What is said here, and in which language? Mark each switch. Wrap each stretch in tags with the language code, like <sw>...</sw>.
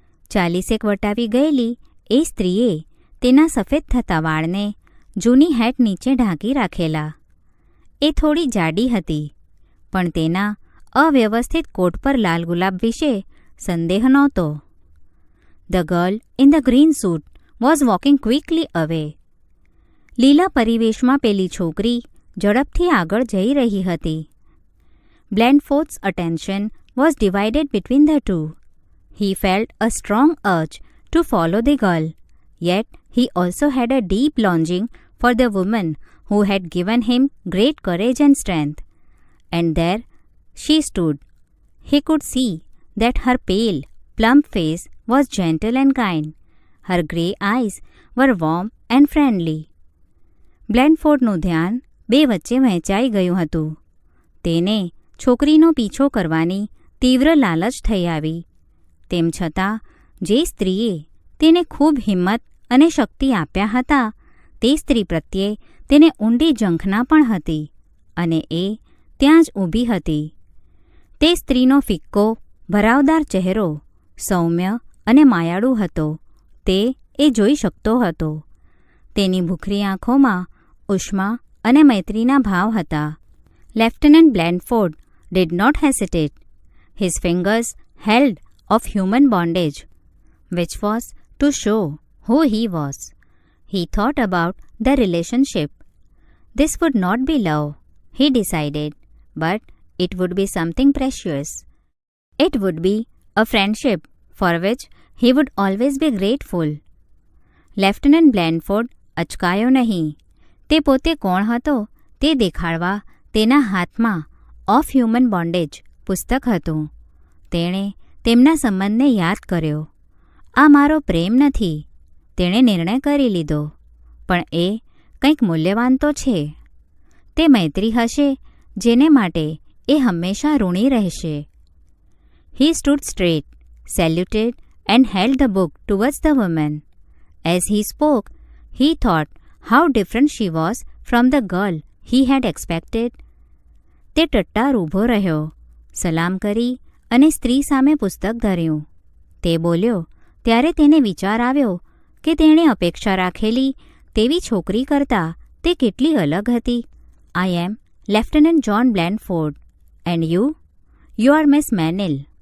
<gu>40 વટાવી ગયેલી એ સ્ત્રીએ તેના સફેદ થતા વાળને જૂની હેટ નીચે ઢાંકી રાખેલા. એ થોડી જાડી હતી, પણ તેના અવ્યવસ્થિત કોટ પર લાલ ગુલાબ વિશે સંદેહ નહોતો.</gu> <en>The girl in the green suit was walking quickly away.</en> <gu>લીલા પરિવેશમાં પેલી છોકરી ઝડપથી આગળ જઈ રહી હતી.</gu> <en>Blandford's attention was divided between the two. He felt a strong urge to follow the girl, yet he also had a deep longing for the woman who had given him great courage and strength. And there she stood. He could see that her pale, plump face was gentle and kind. Her grey eyes were warm and friendly.</en> <gu>બ્લેનફોર્ડનું ધ્યાન બે વચ્ચે વહેંચાઈ ગયું હતું. તેને છોકરીનો પીછો કરવાની તીવ્ર લાલચ થઈ આવી. તેમ છતાં જે સ્ત્રીએ તેને ખૂબ હિંમત અને શક્તિ આપ્યા હતા તે સ્ત્રી પ્રત્યે તેને ઊંડી ઝંખના પણ હતી અને એ ત્યાં જ ઊભી હતી. તે સ્ત્રીનો ફિક્કો ભરાવદાર ચહેરો સૌમ્ય અને માયાળુ હતો. તે એ જોઈ શકતો હતો. તેની ભૂખરી આંખોમાં ઉષ્મા અને મૈત્રીના ભાવ હતા.</gu> <en>Lieutenant Blenford did not hesitate. His fingers held of human bondage, which was to show who he was. He thought about the relationship. This would not be love, he decided, but it would be something precious. It would be a friendship for which he would always be grateful.</en> <gu>Lieutenant બ્લેનફોર્ડ અચકાયો નહીં. તે પોતે કોણ હતો તે દેખાડવા તેના હાથમાં of human bondage પુસ્તક હતું. તેણે તેમના સંબંધને યાદ કર્યો. આ મારો પ્રેમ નથી, તેણે નિર્ણય કરી લીધો, પણ એ કંઈક મૂલ્યવાન તો છે. તે મૈત્રી હશે જેને માટે એ હંમેશા ઋણી રહેશે.</gu> <en>He stood straight, saluted and held the book towards the woman. As he spoke, he thought how different she was from the girl he had expected.</en> <gu>તે ટટ્ટાર ઊભો રહ્યો, સલામ કરી અને સ્ત્રી સામે પુસ્તક ધર્યું. તે બોલ્યો ત્યારે તેને વિચાર આવ્યો કે તેણે અપેક્ષા રાખેલી તેવી છોકરી કરતાં તે કેટલી અલગ હતી.</gu> <en>I am lieutenant John Blenford and you are Miss Menil.</en>